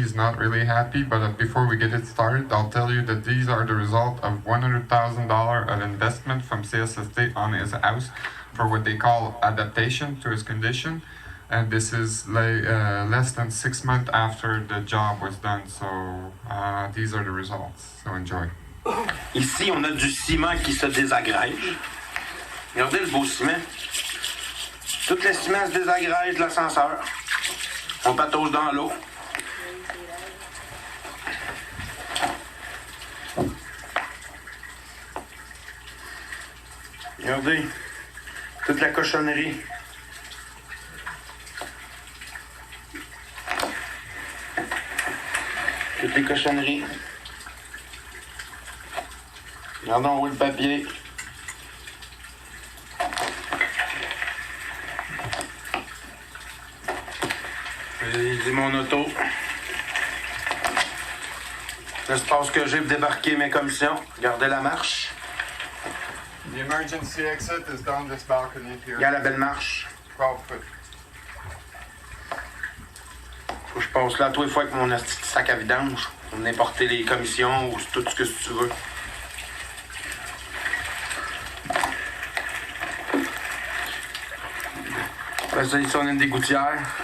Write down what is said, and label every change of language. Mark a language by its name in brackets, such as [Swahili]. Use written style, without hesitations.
[English] He's not really happy, but before we get it started, I'll tell you that these are the result of $100,000 of investment from CSST on his house for what they call adaptation to his condition. And this is less than 6 months after the job was done. So these are the results. So enjoy. [French] Ici, on a du ciment qui se désagrège. Regardez le beau ciment. Tout le ciment se désagrège de l'ascenseur. On patauge dans l'eau. Regardez, toute la cochonnerie. Toutes les cochonneries. Regardons où est le papier. J'ai mon auto. L'espace que j'ai pour débarquer mes commissions. Regardez la marche. [English] The emergency exit is down this balcony here. [French] Regarde la belle marche. [English] 12 foot. [French] Faut que je passe là tous les fois avec mon petit sac à vidange. Pour venir porter les commissions ou tout ce que tu veux. Après ça, ici, on a une des gouttières.